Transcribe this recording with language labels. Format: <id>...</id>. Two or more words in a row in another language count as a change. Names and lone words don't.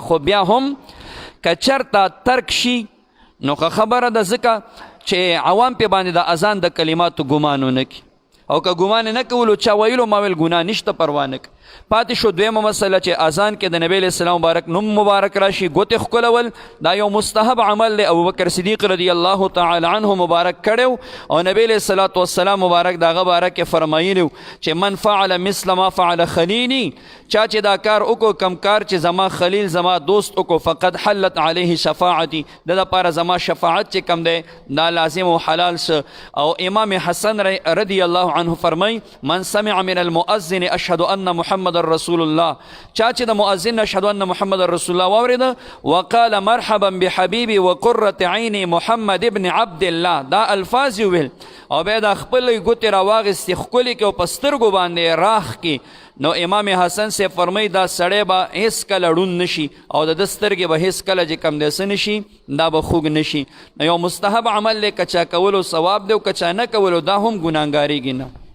<ps>خو بیا هم که چېرته ترک شي نو ښه خبره ده، ځکه چې عوام پې باندې د اذان د کلماتو ګمان ونه کړي، او که ګمان نه کولو چا ویلو ما ویل ګناه نشته، پروا نه کوي. پاتې شو دویمه مسله چې اذان کې د نبی</ps> <ar>علیه السلام</ar> <ps>مبارک نوم مبارک راشي ګوتې ښکلول دا یو مستحب عمل دی ابوبکر صدیق</ps> <ar>رضی الله تعالی عنه</ar> <ps>مبارک کړی او نبی</ps> <ar>علیه الصلاة والسلام</ar> <ps>مبارک د هغه باره کې فرمایلي چې</ps> <ar>من فعل مثل ما فعل خلیلی</ar> <ps>چا چې دا کار وکړو کم کار چې زما خلیل زما دوست وکړو</ps> <ar>فقد حلت علیه شفاعتي</ar> <ps>د دپاره زما شفاعت چې کم دی دا لازم او حلال شه او امام حسن</ps> <ar>رضی الله عنه</ar> <ps>فرمای</ps> <ar>من سمع من المؤذن اشهد ان محمد رسول الله</ar> <ps>چا چې د مؤذن</ps> <ar>اشهد ان محمد رسول</ar> <ps>الله واورېده</ps> <ar>وقال مرحبا بحبيبي وقرة عيني محمد ابن عبد الله</ar> <ps>دا الفاظ ویل او بیا د خپلې ګوتې راواغېستې ښکلې کړي او په سترګو باندې راخ کړي نو امام حسن سے فرمایي دا سړی به هېڅ کله ړوند نشي او د ده سترګې به هېڅ کله چې کم دی څه نشي دا به خوږ نشي نو یو مستحب عمل دی که چا کولو ثواب دی او که چا نه کولو دا هم ګناهګارېږي نه</ps>